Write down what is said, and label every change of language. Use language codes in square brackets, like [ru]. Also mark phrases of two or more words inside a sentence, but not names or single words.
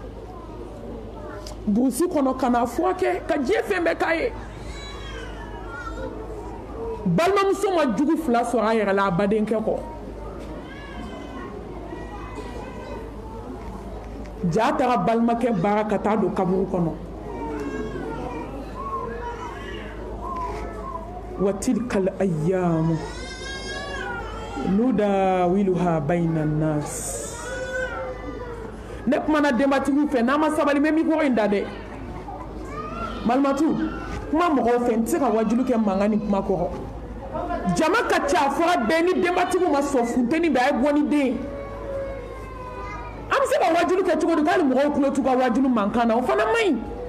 [bm] burusi kɔnɔ ka na furakɛ ka diɲɛ fɛn bɛɛ k'a ye balimamuso ma jugu fila sɔrɔ a yɛrɛ la a badenkɛ kɔ ja taga balimakɛ baara ka taa don kaburu kɔnɔ [ar] وتلك الأيام نداولها بين [bm] nas ne kumana denbatigiw fɛ n'an ma sabali n bɛ mikoro in da dɛ malimatu kuma mɔgɔw fɛ n tɛ se ka wajulu kɛ mankan ni kuma kɔrɔ jama ka ca a fɔra bɛɛ ni denbatigiw ma sɔn funteni bɛ a ye bɔ ni den an bɛ se ka wajulu kɛ cogo di k'ali mɔgɔw tulo t'u ka wajulu mankan na o fana man ɲi